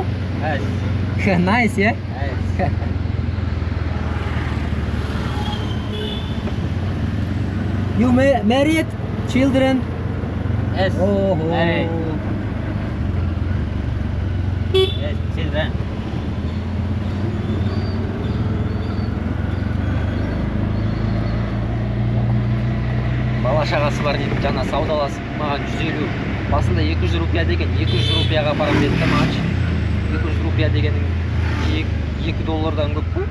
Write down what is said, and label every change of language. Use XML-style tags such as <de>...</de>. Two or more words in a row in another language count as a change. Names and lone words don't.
<en>Yes. Nice, yeah? Yes. You married? Children? Yes. Oh, Married. Yes, children.</en> <kk>Бала шағасы бар дейді, жаңа саудаласып маған 150, басында 200 рупия деген, 200 рупияға апарам деді да маған. 200 рупия дегенің 2 доллардан көп қой.</kk>